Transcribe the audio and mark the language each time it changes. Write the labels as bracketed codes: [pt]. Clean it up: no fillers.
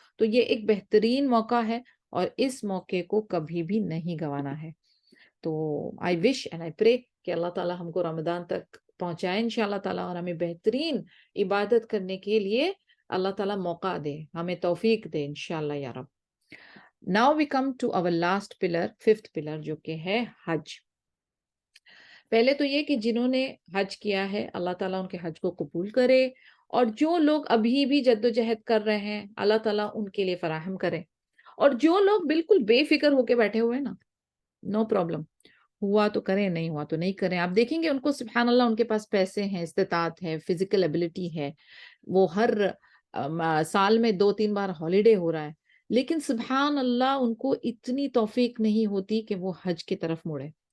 [ur] تو یہ ایک بہترین موقع ہے اور اس موقع کو کبھی بھی نہیں گنوانا ہے. تو [en] I wish and I pray [ur] کہ اللہ تعالیٰ ہم کو رمضان تک پہنچائے انشاءاللہ تعالیٰ، اور ہمیں بہترین عبادت کرنے کے لیے اللہ تعالیٰ موقع دے، ہمیں توفیق دے انشاءاللہ یا رب. [en] Now we come to our last pillar، 5th pillar، [ur] جو کہ ہے حج. پہلے تو یہ کہ جنہوں نے حج کیا ہے اللہ تعالیٰ ان کے حج کو قبول کرے، اور جو لوگ ابھی بھی جدوجہد کر رہے ہیں اللہ تعالیٰ ان کے لیے فراہم کرے، اور جو لوگ بالکل بے فکر ہو کے بیٹھے ہوئے نا، [en] no problem, [ur] ہوا تو کریں، نہیں ہوا تو نہیں کریں. آپ دیکھیں گے ان کو سبحان اللہ ان کے پاس پیسے ہیں، استطاعت ہے، [en] physical ability [ur] ہے، وہ ہر سال میں 2-3 بار ہالیڈے ہو رہا ہے، لیکن سبحان اللہ ان کو اتنی توفیق نہیں ہوتی کہ وہ حج کی طرف مڑے.